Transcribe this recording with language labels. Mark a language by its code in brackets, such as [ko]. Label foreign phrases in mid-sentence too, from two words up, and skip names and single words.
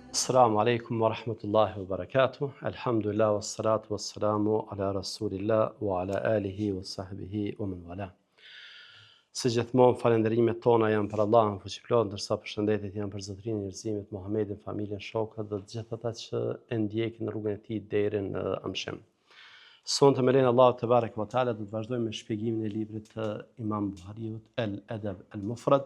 [ar] السلام عليكم ورحمة الله وبركاته. الحمد لله والصلاة والسلام على رسول الله وعلى آله وصحبه ومن والاه. [sq] Së gjithmonë falenderimet tona janë për Allahun fuqiplot, ndërsa përshëndetjet janë për Zotrinë e njerëzimit, Muhamedit, familjen, shokët dhe të gjithë ata që e ndjekin rrugën e tij deri në amshëm. Sonte me lenin [ar] الله تبارك وتعالى [sq] do të vazhdojmë me shpjegimin e librit të Imam Buhariut El-Adab El-Mufrad.